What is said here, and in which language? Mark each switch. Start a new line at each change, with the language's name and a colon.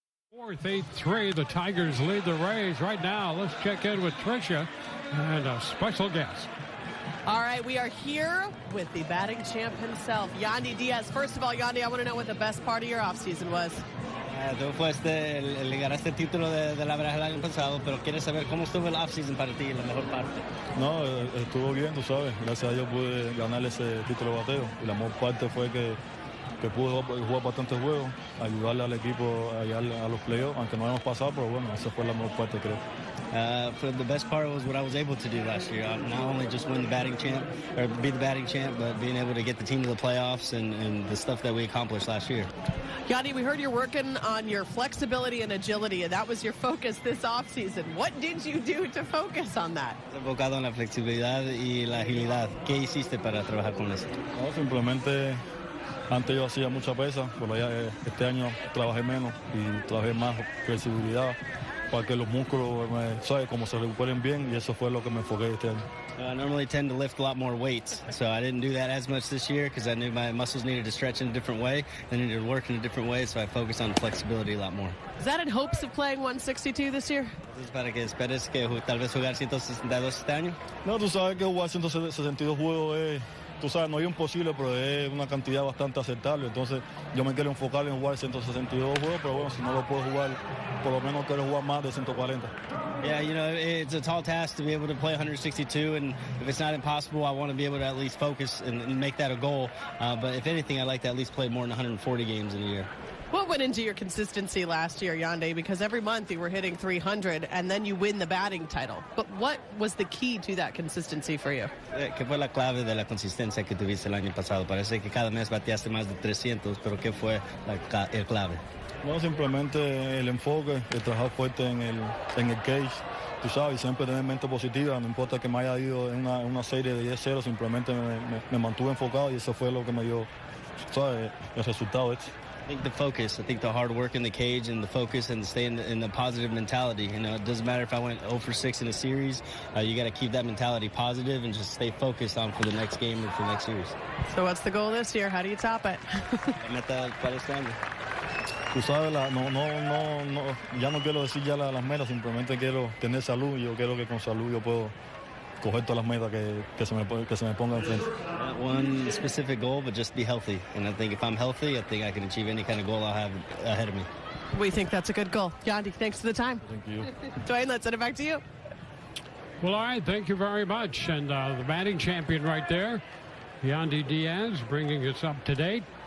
English: Fourth, 8-3. The Tigers lead the Rays right now. Let's check in with Tricia and a special guest. All right, we are here with the batting champ himself, Yandy Diaz. First of all, Yandy, I want to know what the best part of your offseason was.
Spanish: Todo fue el llegar a este título de la Baraja el año pasado, pero quieres saber cómo estuvo el offseason para ti, la mejor parte. No, estuvo bien, tú sabes. Gracias a Dios pude ganar ese título de bateo. Y la mejor parte fue que pude jugar bastantes juegos, ayudarle al equipo a llegar a los playoffs, aunque no hemos pasado, pero bueno, esa fue la mejor parte, creo.
English: The best part was what I was able to do last year. Not only just win the batting champ, or be the batting champ, but being able to get the team to the playoffs and the stuff that we accomplished last year. Yandy, we heard you're working on your flexibility and agility, and that was your focus this offseason. What did you do to focus on that?
Spanish: Enfocado en la flexibilidad y la agilidad. ¿Qué hiciste para trabajar con eso? No, simplemente antes yo hacía mucha pesa, pero ya este año trabajé menos y trabajé más flexibilidad para que los músculos, ¿sabes?, como se recuperen bien, y eso fue lo que me enfoqué este año.
English: I normally tend to lift a lot more weights, so I didn't do that as much this year because I knew my muscles needed to stretch in a different way. They needed to work in a different way, so I focused on flexibility a lot more. Is that in hopes of playing 162 this year?
Spanish: ¿Es para que esperes que tal vez jugar 162 este año? No, tú sabes que jugar 162 juegos es, tú sabes, no es imposible, pero es una cantidad bastante aceptable. Entonces yo me quiero enfocar en jugar 162 juegos, pero bueno, si no lo puedo jugar, por lo menos quiero jugar más de 140.
English: Yeah, you know, it's a tall task to be able to play 162, and if it's not impossible, I want to be able to at least focus and make that a goal. But if anything, I'd like to at least play more than 140 games in a year. What went into your consistency last year, Yandy? Because every month you were hitting 300, and then you win the batting title. But what was the key to that consistency for you?
Spanish: ¿Qué fue la clave de la consistencia que tuviste el año pasado? Parece que cada mes bateaste más de 300, pero ¿qué fue el clave? No, simplemente el enfoque, el trabajar fuerte en el cage, tú sabes, y siempre tener mente positiva, no importa que me haya ido en una serie de 10-0, simplemente me mantuve enfocado y eso fue lo que me dio, ¿sabes?, el resultado.
English: I think the focus. I think the hard work in the cage and the focus and stay in the positive mentality. You know, it doesn't matter if I went 0 for 6 in a series. You got to keep that mentality positive and just stay focused on for the next game or for the next series. So what's the goal this year? How do you top it?
Spanish: Meta para este año. Tú sabes, ya no quiero decir ya las metas, simplemente quiero tener salud. Yo quiero que con salud yo puedo coger todas las metas que se me pongan enfrente.
English: Not one specific goal, but just be healthy. And I think if I'm healthy, I think I can achieve any kind of goal I'll have ahead of me. We think that's a good goal. Yandy, thanks for the time. Thank you. Dwayne, let's send it back to you. Well, all right, thank you very much. And the batting champion right there, Yandy Diaz, bringing us up to date.